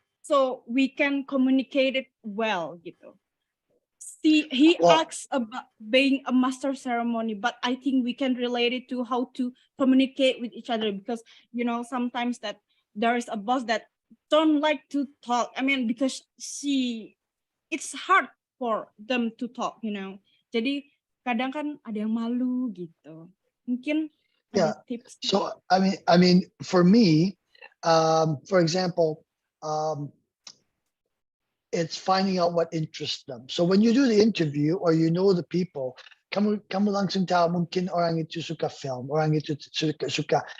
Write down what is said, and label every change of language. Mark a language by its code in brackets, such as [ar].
[en] So we can communicate it well, gitu. See, he asks about being a master ceremony, but I think we can relate it to how to communicate with each other, because you know sometimes that there is a boss that don't like to talk. I mean, because it's hard for them to talk, you know. [id] Jadi kadang kan ada yang malu gitu. Mungkin ada tips. [en] So I mean, for me, for example, it's finding out what interests them. So when you do the interview or you know the people, [id] kamu langsung tahu mungkin orang itu suka film, orang itu suka.